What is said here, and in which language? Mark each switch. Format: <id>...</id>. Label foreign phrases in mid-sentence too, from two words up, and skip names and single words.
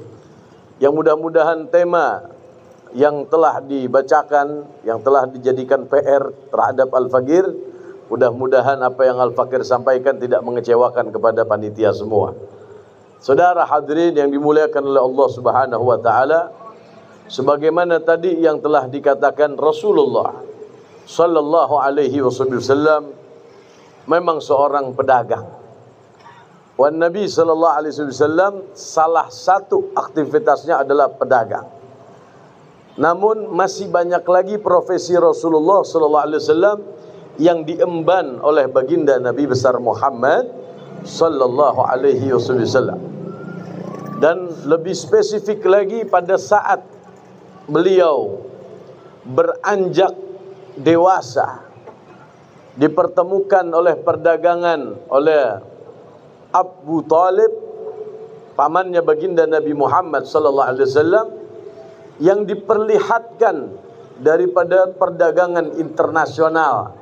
<id>Yang mudah-mudahan tema yang telah dibacakan, yang telah dijadikan PR terhadap Al-Fakir, mudah-mudahan apa yang Al-Fakir sampaikan tidak mengecewakan kepada panitia semua. Saudara hadirin yang dimuliakan oleh Allah</id> <ar>سبحانه وتعالى,</ar> <id>sebagaimana tadi yang telah dikatakan, Rasulullah</id> <ar>صلى الله عليه وسلم</ar> <id>memang seorang pedagang. Wan Nabi</id> <ar>صلى الله عليه وسلم</ar> <id>salah satu aktivitasnya adalah pedagang. Namun masih banyak lagi profesi Rasulullah</id> <ar>صلى الله عليه وسلم</ar> <id>yang diemban oleh baginda Nabi besar Muhammad</id> <ar>صلى الله عليه وسلم.</ar> <id>Dan lebih spesifik lagi pada saat beliau beranjak dewasa, dipertemukan oleh perdagangan oleh Abu Talib, pamannya baginda Nabi Muhammad</id> <ar>صلى الله عليه وسلم,</ar> <id>yang diperlihatkan daripada perdagangan internasional.</id>